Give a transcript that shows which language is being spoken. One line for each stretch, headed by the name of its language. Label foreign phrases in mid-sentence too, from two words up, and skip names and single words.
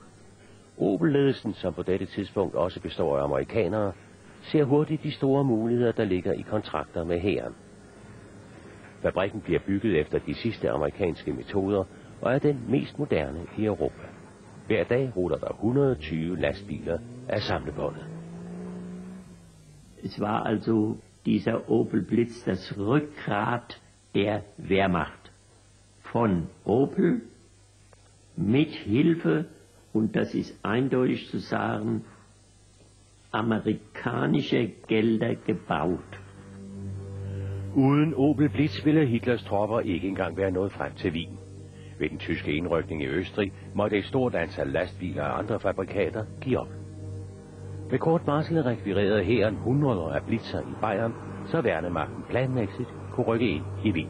Danish: Opel-ledelsen, som på dette tidspunkt også består af amerikanere, ser hurtigt de store muligheder, der ligger i kontrakter med hæren. Fabrikken bliver bygget efter de sidste amerikanske metoder og er den mest moderne i Europa. Hver dag ruller der 120 lastbiler af samlebåndet.
German: Es war also dieser Opel Blitz das Rückgrat der Wehrmacht. Von Opel mit Hilfe, und das ist eindeutig zu sagen, amerikanische Gelder gebaut.
Danish: Uden Opel Blitz ville Hitlers tropper ikke engang være nået frem til Wien. Ved den tyske indrykning i Østrig måtte et stort antal lastbiler og andre fabrikater give op. Med kort varsel rekvirerede hæren hundreder af blitzer i Bayern, så værnemagten planmæssigt kunne rykke ind i Wien.